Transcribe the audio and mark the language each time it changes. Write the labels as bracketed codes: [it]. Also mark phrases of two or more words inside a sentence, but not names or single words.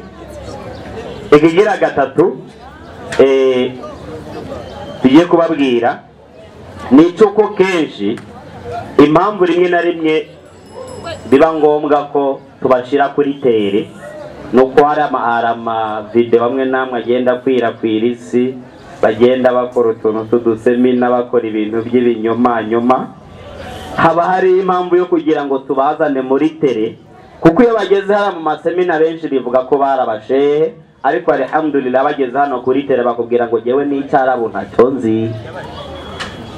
[rn] Ikigira gatatu tugiye kubabwira nico ko kenshi impamvu rimwe na rimwe biba ngombwa ko tubashira kuri tere nuko hari ama video bamwe namwe agenda kwirakwira isi, bagenda bakora utuntu tudusemina, bakora ibintu by'ibinyoma nyuma. Haba hari impamvu yo kugira ngo tubazane muri tere, kuko iyo bageze hano mu masemina benshi bivuga ko barabashehe, ariko alhamdulillah bageze hano kuri tere bakubwira ngo jewe n'icyarabu ntacyo nzi.